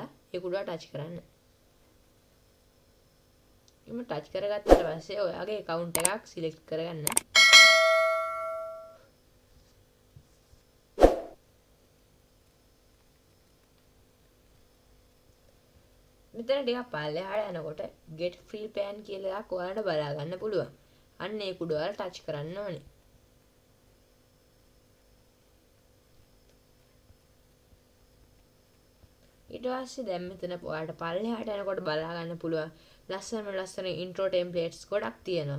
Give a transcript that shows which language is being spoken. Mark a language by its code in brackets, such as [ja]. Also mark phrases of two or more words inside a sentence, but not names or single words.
[si] ඒක උඩට ටච් කරන්න. එimhe ටච් කරගත්තාට පස්සේ ඔයාගේ account එකක් select කරගන්න. මෙතන ටිකක් පල්ලෙහාට යනකොට [en] get free plan [si] කියලා එකක් ඔයාලට බලා ගන්න පුළුවන්. අන්න ඒක උඩ ඔයාලා ටච් කරන්න ඕනේ. ඊට පස්සේ දැන් මෙතන ඔයාලට පල්ලෙහාට යනකොට බලා ගන්න පුළුවන් ලස්සන [en] intro templates [si] ගොඩක් තියෙනවා.